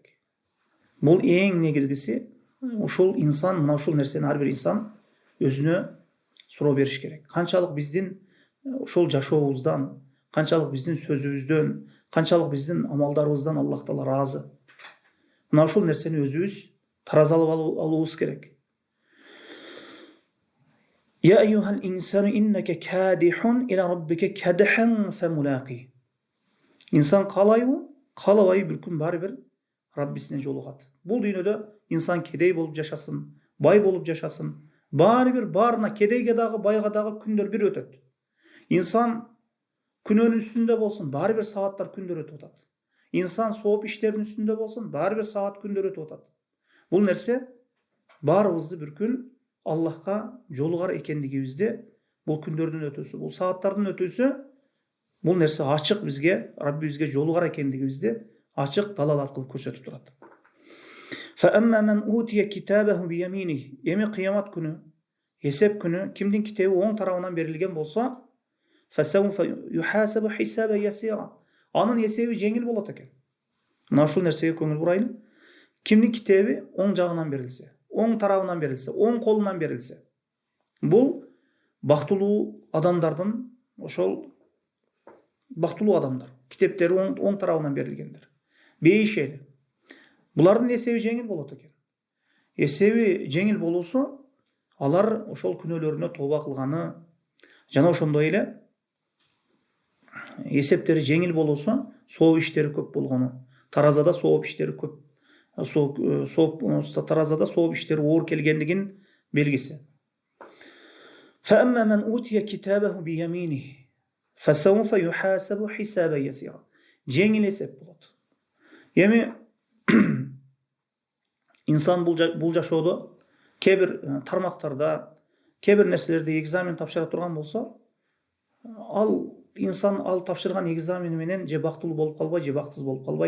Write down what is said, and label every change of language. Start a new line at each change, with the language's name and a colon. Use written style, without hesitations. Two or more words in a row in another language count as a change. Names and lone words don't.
Kyrgyz: Бул эң негизгиси ушул инсан, мына ушул нерсени ар бир инсан өзүнө суроо бериш керек. Канчалык биздин ошол жашообуздан, канчалык биздин сөзүбүздөн, канчалык биздин амалдарыбыздан Аллах Таала ыраазы. Мына ушул нерсени өзүбүз таразалап алуубуз керек.
Arabic: يا أيها الإنسان إنك كادح إلى ربك كدحا فملاقيه.
Kyrgyz: İnsan қалайбы, қалабай bir күн бары бир Раббисине жолугат. Бул дүйнөдө инсан кедей болуп жашасын, бай болуп жашасын, бары бир барына кедейге дагы, байга дагы күндөр бир өтөт. İnsan күнөөнүн үстүндө болсун, бары бир сааттар күндөр өтүп атат. İnsan сооп иштердин үстүндө болсун, бары бир саат күндөр өтүп атат. Бул нерсе баарыбызды bir күн Аллахка жолугар экендигибизди, бул күндөрдүн өтүүсү, бул сааттардын өтүүсү, бул нерсе ачык бизге, Раббибизге жолугар экендигибизди ачык далал аркылуу көрсөтүп турат.
Arabic: فَأَمَّا مَنْ أُوتِيَ كِتَابَهُ بِيَمِينِهِ.
Kyrgyz: Эми кыямат күнү, эсеп күнү кимдин китеби оң тарабынан берилген болсо,
Arabic: فَسَوْفَ يُحَاسَبُ حِسَابًا يَسِيرًا.
Kyrgyz: Анын эсеби жеңил болот экен. Мына ушул нерсеге көңүл бурайлы. Кимдин китеби оң жагынан берилсе, оң тарабынан берилсе, оң колунан берилсе, бул бактылуу адамдардын, ошол бактылуу адамдар, китептери оң тарабынан берилгендер. Бейишели. Булардын эсеби жеңил болот экен. Эсеби жеңил болуусу, алар ошол күнөөлөрүнө тооба кылганы, жана ошондой эле эсептери жеңил болуусу, сооп иштери көп болгону, таразада сооп иштери көп, таразада сооп иштери оор келгендигин белгиси.
Arabic: فَأَمَّا مَنْ أُوتِيَ كِتَابَهُ بِيَمِينِهِ فَسَوْفَ يُحَاسَبُ حِسَابًا يَسِيرًا.
Kyrgyz: Жеңил эсеп болот. Эми инсан бул жашоодо кээ бир тармактарда, кээ бир нерселерде экзамен тапшыра турган болсо, инсан ал тапшырган экзамени менен же бактылуу болуп калбайт, же бактысыз болуп калбайт.